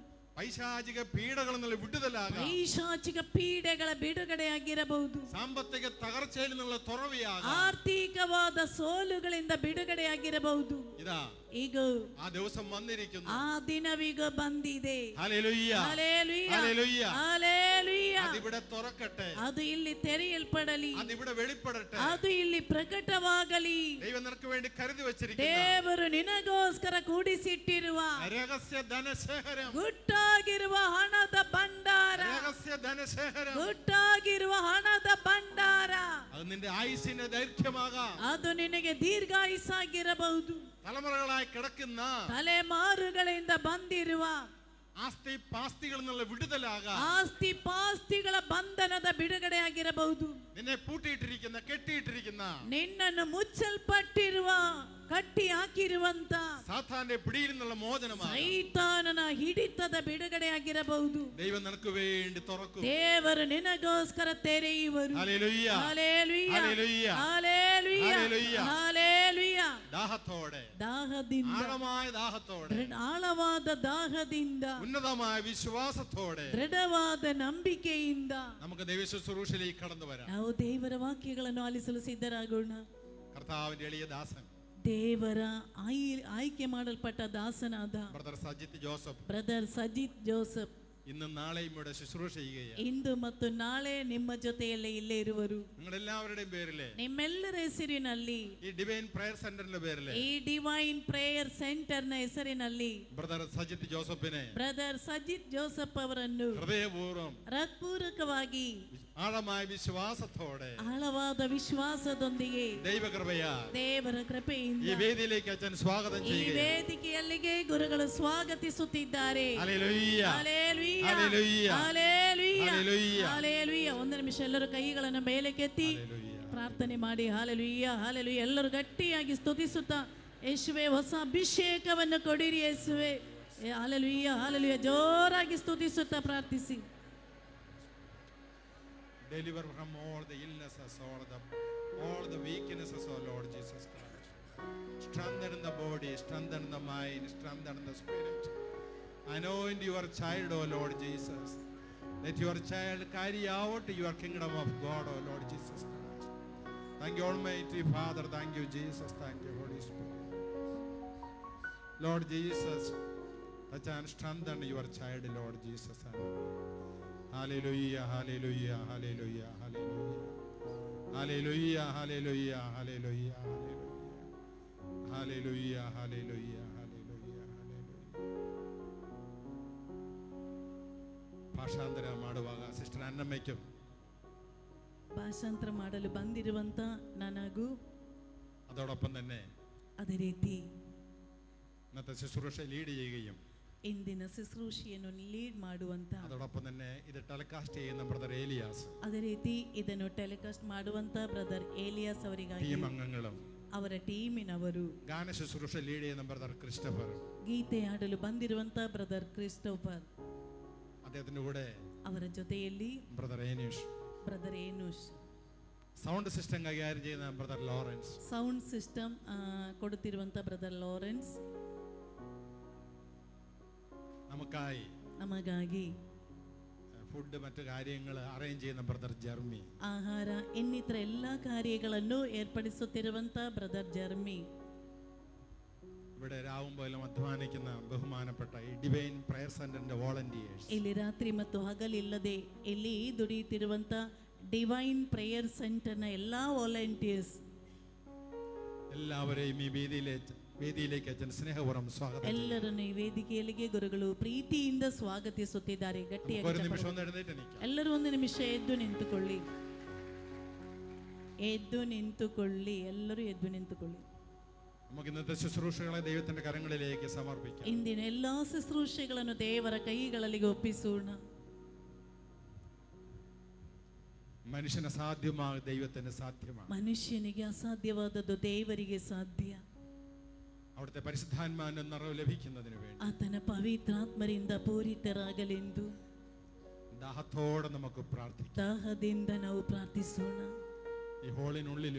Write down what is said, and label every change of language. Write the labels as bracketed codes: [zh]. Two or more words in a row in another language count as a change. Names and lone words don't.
[ml] പൈശാചിക പീഡകളിൽ നിന്ന് വിടുതലാകാം, [kn] ಪೈಶಾಚಿಕ ಪೀಡೆಗಳ ಬಿಡುಗಡೆಯಾಗಿರಬಹುದು. [ml] സാമ്പത്തിക തകർച്ചയിൽ നിന്ന് തുറവിയാകാം, [kn] ಆರ್ಥಿಕವಾದ ಸೋಲುಗಳಿಂದ ಬಿಡುಗಡೆಯಾಗಿರಬಹುದು. [ml] ഇതാ [kn] ಈಗ [ml] ആ ദിവസം വന്നിരിക്കുന്നു. [kn] ಆ ದಿನವೀಗ ಬಂದಿದೆ. [ml] ഹല്ലേലൂയ, ഹല്ലേലൂയ, ഹല്ലേലൂയ. ഹല്ലേലൂയ. അതിവിടെ തുറക്കട്ടെ, [kn] ಅದು ಇಲ್ಲಿ ತೆರೆಯಲ್ಪಡಲಿ, [ml] അതിവിടെ വെളിപ്പെടട്ടെ. [kn] ಅದು ಇಲ್ಲಿ ಪ್ರಕಟವಾಗಲಿ. [ml] ദൈവം നിനക്ക് വേണ്ടി കരുതി വെച്ചിരിക്കുന്ന [kn] ದೇವರು ನಿನಗೋಸ್ಕರ ಕೂಡಿಸಿಟ್ಟಿರುವ [ml] രഹസ്യ ധനശേഖരം, [kn] ಗುಟ್ಟಾಗಿರುವ ಹಣದ ಭಂಡಾರ, [ml] രഹസ്യ ധനശേഖരം, [kn] ಗುಟ್ಟಾಗಿರುವ ಹಣದ ಭಂಡಾರ, [ml] അത് നിന്റെ ആയുസ്സിന്റെ ദൈർഘ്യമാകാം. [kn] ಅದು ನಿನಗೆ ದೀರ್ಘಾಯುಸ್ಸಾಗಿರಬಹುದು. [ml] തലമുറകളായി കിടക്കുന്ന [kn] ತಲೆಮಾರುಗಳಿಂದ ಬಂದಿರುವ [ml] ആസ്തി പാസ്തികളിൽ നിന്നുള്ള വിടുതലാകാം. [kn] ಆಸ್ತಿ ಪಾಸ್ತಿಗಳ ಬಂಧನದ ಬಿಡುಗಡೆಯಾಗಿರಬಹುದು. [ml] നിന്നെ പൂട്ടിയിട്ടിരിക്കുന്ന കെട്ടിയിട്ടിരിക്കുന്ന [kn] ನಿನ್ನನ್ನು ಮುಚ್ಚಲ್ಪಟ್ಟಿರುವ ಕಟ್ಟಿ ಹಾಕಿರುವಂತ [ml] സാത്താന്റെ പിടിയിൽ നിന്നുള്ള മോചനമാണ്. [kn] ಸೈತಾನನ ಹಿಡಿತದ ಬಿಡುಗಡೆಯಾಗಿರಬಹುದು. [ml] ദൈവം നിനക്ക് വേണ്ടി തുറക്കും. [kn] ದೇವರು ನಿನಗೋಸ್ಕರ ತೆರೆಯುವರು. [ml] ഹല്ലേലൂയ, ഹല്ലേലൂയ, ഹല്ലേലൂയ, ഹല്ലേലൂയ, ഹല്ലേലൂയ. ഹല്ലേലൂയ. ദാഹത്തോടെ, [kn] ದಾಹದಿಂದ, [ml] ആഴമായ ദാഹത്തോടെ, [kn] ಆಳವಾದ ದಾಹದಿಂದ, [ml] ഉന്നതമായ വിശ്വാസത്തോടെ [kn] ದೃಢವಾದ ನಂಬಿಕೆಯಿಂದ [ml] നമുക്ക് ദൈവ ശുശ്രൂഷയിലേക്ക് കടന്നു വരാം. [kn] ನಾವು ದೇವರ ವಾಕ್ಯಗಳನ್ನು ಆಲಿಸಲು ಸಿದ್ಧರಾಗೋಣ. [ml] കർത്താവിന്റെ എളിയ ദാസൻ [kn] ದೇವರ ಆಯ್ಕೆ ಮಾಡಲ್ಪಟ್ಟ ದಾಸನಾದ [ml] ബ്രദർ സജിത്ത് ജോസഫ് [kn] ಬ್ರದರ್ ಸಜಿತ್ ಜೋಸಫ್ [ml] ഇന്നും നാളെയും ഇവിടെ ശുശ്രൂഷ ചെയ്യുകയാണ്. [kn] ಇಂದು ಮತ್ತು ನಾಳೆ ನಿಮ್ಮ ಜೊತೆಯಲ್ಲೇ ಇಲ್ಲೇ ಇರುವರು. [ml] നിങ്ങളെല്ലാവരുടെയും പേരിലെ, [kn] ನಿಮ್ಮೆಲ್ಲರ ಹೆಸರಿನಲ್ಲಿ, [ml] ഈ ഡിവൈൻ പ്രയർ സെന്ററിന്റെ പേരിലെ, [kn] ಈ ಡಿವೈನ್ ಪ್ರೇಯರ್ ಸೆಂಟರ್ ನ ಹೆಸರಿನಲ್ಲಿ [ml] ബ്രദർ സജിത്ത് ജോസഫിനെ [kn] ಬ್ರದರ್ ಸಜಿತ್ ಜೋಸಫ್ ಅವರನ್ನು [ml] ഹൃദയപൂർവ്വം [kn] ಹೃತ್ಪೂರ್ವಕವಾಗಿ [ml] ആഴമായ വിശ്വാസത്തോടെ [kn] ಆಳವಾದ ವಿಶ್ವಾಸದೊಂದಿಗೆ [ml] ദൈവകൃപയാ [kn] ದೇವರ ಕೃಪೆಯಿಂದ [ml] ഈ വേദിയിലേക്ക് അച്ഛൻ സ്വാഗതം [kn] ಈ [ml] ചെയ്യുകയാണ്. [kn] ವೇದಿಕೆಯಲ್ಲಿಗೆ ಗುರುಗಳು ಸ್ವಾಗತಿಸುತ್ತಿದ್ದಾರೆ. [ml] ഹല്ലേലൂയ, [kn] ಹಲ್ಲೆಲೂಯಾ, [ml] ഹല്ലേലൂയ, [kn] ಹಲ್ಲೆಲೂಯಾ, [ml] ഹല്ലേലൂയ. [kn] ಹಲ್ಲೆಲೂಯಾ. ಒಂದು ನಿಮಿಷ ಎಲ್ಲರೂ ಕೈಗಳನ್ನು ಮೇಲಕ್ಕೆತ್ತಿ [ml] ഹല്ലേലൂയ. [kn] ಪ್ರಾರ್ಥನೆ ಮಾಡಿ. ಹಲ್ಲೆಲೂಯಾ, ಹಲ್ಲೆಲೂಯಾ. ಎಲ್ಲರೂ ಗಟ್ಟಿಯಾಗಿ ಸ್ತುತಿಸುತ್ತಾ, ಯೇಸುವೆ ಹೊಸ ಅಭಿಷೇಕವನ್ನು ಕೊಡಿರಿ ಯೇಸುವೆ. ಹಲ್ಲೆಲೂಯಾ, ಹಲ್ಲೆಲೂಯಾ. ಜೋರಾಗಿ ಸ್ತುತಿಸುತ್ತಾ ಪ್ರಾರ್ಥಿಸಿ. [en] Deliver from all the illnesses, all the weaknesses, oh Lord Jesus Christ. Strengthen the body, strengthen the mind, strengthen the spirit. Anoint your child, oh Lord Jesus. Let your child carry out your kingdom of God, oh Lord Jesus Christ. Thank you, Almighty Father. Thank you, Jesus. Thank you, Holy Spirit. Lord Jesus, touch and strengthen your child, Lord Jesus. Hallelujah, hallelujah, hallelujah, hallelujah. Hallelujah, hallelujah, hallelujah, hallelujah. Hallelujah, hallelujah, hallelujah, hallelujah. [kn] ಭಾಷಾಂತರ ಮಾಡುವಾಗ ಸಿಸ್ಟರ್ ಅನ್ನಮ್ಮಯ್ക്കും ಭಾಷಾಂತರ ಮಾಡಲು ಬಂದಿರುವಂತ ನನಗೂ [ml] അതോടൊപ്പം തന്നെ [kn] ಅದೇ ರೀತಿ [ml] ഇന്നത്തെ ശുശ്രൂഷ ലീഡ് ചെയ്യുകയും [kn] ಇಂದಿನ ಶುಶ್ರೂಷೆಯನ್ನು ಲೀಡ್ ಮಾಡುವಂತ, [ml] അതോടൊപ്പം തന്നെ ഇത് ടെലികാസ്റ്റ് ചെയ്യുന്ന ബ്രദർ ഏലിയാസ്, [kn] ಅದೇ ರೀತಿ ಇದನ್ನು ಟೆಲಿಕಾಸ್ಟ್ ಮಾಡುವಂತ ಬ್ರದರ್ ಏಲಿಯಾಸ್ ಅವರಿಗಾಗಿ, [ml] ടീം അംഗങ്ങളും [kn] ಅವರ ಟೀಮಿನವರು, [ml] ഗാന ശുശ്രൂഷ ലീഡ് ചെയ്യുന്ന ബ്രദർ ക്രിസ്റ്റഫർ, [kn] ಗೀತೆ ಹಾಡಲು ಬಂದಿರುವಂತ ಬ್ರದರ್ ಕ್ರಿಸ್ಟೋಫರ್, [ml] അദ്ദേഹത്തിന്റെ കൂടെ [kn] ಅವರ ಜೊತೆಯಲ್ಲಿ [ml] ബ്രദർ ഏനീഷ്, [kn] ಬ್ರದರ್ ಏನೂಶ್, [en] sound system [ml] കൈകാര്യം ചെയ്യുന്ന ബ്രദർ ലോറൻസ്, [en] sound system [kn] ಕೊಡುತ್ತಿರುವಂತ ಬ್ರದರ್ ಲಾರೆನ್ಸ್, [ml] നമുക്കായി [kn] ನಮಗಾಗಿ [ml] ഫുഡ് മറ്റു കാര്യങ്ങൾ അറേഞ്ച് ചെയ്യുന്ന ബ്രദർ ജർമ്മി, [kn] ಆಹಾರ ಇನ್ನಿತರ ಎಲ್ಲಾ ಕಾರ್ಯಗಳನ್ನು ಏರ್ಪಡಿಸುತ್ತಿರುವಂತ ಬ್ರದರ್ ಜರ್ಮಿ, [ml] ഇവിടെ രാവും പോലും അധ്വാനിക്കുന്ന ബഹുമാനപ്പെട്ട ഈ ഡിവൈൻ പ്രയർ സെന്ററിന്റെ വോളണ്ടിയേഴ്സ്, [kn] ಇಲ್ಲಿ ರಾತ್ರಿ ಮತ್ತು ಹಗಲಿಲ್ಲದೆ ಇಲ್ಲಿ ದುಡಿಯುತ್ತಿರುವಂತ ಡಿವೈನ್ ಪ್ರೇಯರ್ ಸೆಂಟರ್ನ ಎಲ್ಲಾ ವಾಲಂಟಿಯರ್ಸ್ [ml] എല്ലാവരെയും ഈ വേദിയിലേക്ക് അച്ഛൻ സ്നേഹപൂർവ്വം സ്വാഗതം ചെയ്യുന്നു. [kn] ಎಲ್ಲರನ್ನು ಈ ವೇದಿಕೆಯಲ್ಲಿಗೆ ಗುರುಗಳು ಪ್ರೀತಿಯಿಂದ ಸ್ವಾಗತಿಸುತ್ತಿದ್ದಾರೆ. [ml] ഒരു [kn] ಗಟ್ಟಿಯಾಗಿ [ml] നിമിഷം ഒന്ന് എഴുന്നേറ്റ് നിൽക്കാം. [kn] ಎಲ್ಲರೂ ಒಂದು ನಿಮಿಷ ಎದ್ದು ನಿಂತುಕೊಳ್ಳಿ, ಎದ್ದು ನಿಂತುಕೊಳ್ಳಿ, ಎಲ್ಲರೂ ಎದ್ದು ನಿಂತುಕೊಳ್ಳಿ. [ml] നമുക്ക് ഇന്നത്തെ ശുശ്രൂഷകളെ ദൈവത്തിന്റെ കരങ്ങളിലേക്ക് സമർപ്പിക്കാം. [kn] ಇಂದಿನ ಎಲ್ಲಾ ಶುಶ್ರೂಷೆಗಳನ್ನು ದೇವರ ಕೈಗಳಲ್ಲಿ ಒಪ್ಪಿಸೋಣ. [ml] മനുഷ്യന് അസാധ്യമായ ദൈവത്തിന് സാധ്യമാണ്. [kn] ಮನುಷ್ಯನಿಗೆ ಅಸಾಧ್ಯವಾದದ್ದು ದೇವರಿಗೆ ಸಾಧ್ಯ. [ml] അവിടുത്തെ പരിശുദ്ധാത്മാവിന്റെ നിറവ് ലഭിക്കുന്നതിന് വേണ്ടി [kn] ಆತನ ಪವಿತ್ರಾತ್ಮರಿಂದ ಪೂರಿತರಾಗಲೆಂದು [ml] ദാഹത്തോടെ നമുക്ക് പ്രാർത്ഥിക്കാം. [kn] ದಾಹದಿಂದ ನಾವು ಪ್ರಾರ್ಥಿಸೋಣ. [ml] ഈ ഹോളിനുള്ളിലും